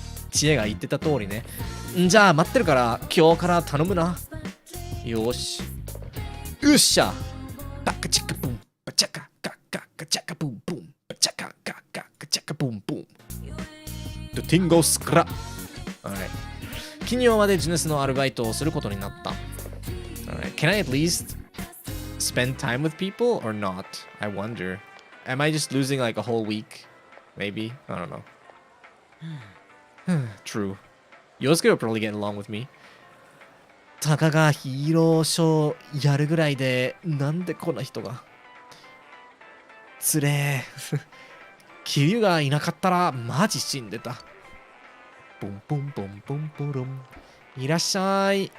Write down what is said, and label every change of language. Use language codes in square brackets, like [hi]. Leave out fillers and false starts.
[ja] 知恵が言ってた通りね。じゃあ待ってるから今日から頼むな。よし。よっしゃ。バカチャカブン、バチャカカカカチャカブンブン、バチャカカカカチャカブンブン。 [en] The thing goes scrap. Alright. [ja] 金曜までジュネスのアルバイトをすることになった。 [en] Alright. Can I at least spend time with people or not? I wonder. Am I just losing like a whole week? Maybe? I don't know. True. Yosuke will probably get along with me. [ja] たかがヒーローショーやるぐらいでなんでこんな人が。つれー。キリュウがいなかったらマジ死んでた。ポンポンポンポンポロン。いらっしゃい。